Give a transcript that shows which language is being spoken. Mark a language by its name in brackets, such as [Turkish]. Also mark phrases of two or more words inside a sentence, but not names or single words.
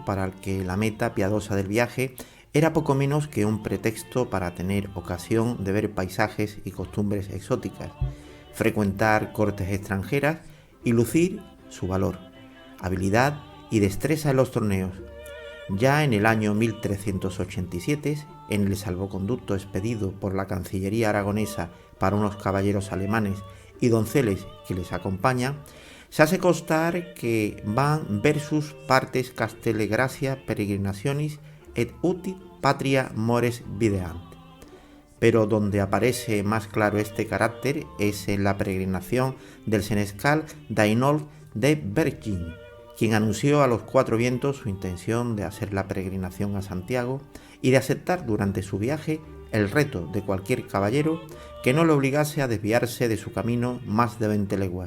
[Spanish] para el que la meta piadosa del viaje era poco menos que un pretexto para tener ocasión de ver paisajes y costumbres exóticas, frecuentar cortes extranjeras y lucir su valor, habilidad y destreza en los torneos. Ya en el año 1387, en el salvoconducto expedido por la Cancillería aragonesa para unos caballeros alemanes y donceles que les acompañan, se hace constar que van [Latin] versus partes castelle gratia peregrinationis et uti patria mores videant. [Spanish] Pero donde aparece más claro este carácter es en la peregrinación del senescal Dainold de Bergin, quien anunció a los cuatro vientos su intención de hacer la peregrinación a Santiago y de aceptar durante su viaje el reto de cualquier caballero que no le obligase a desviarse de su camino más de 20 leguas.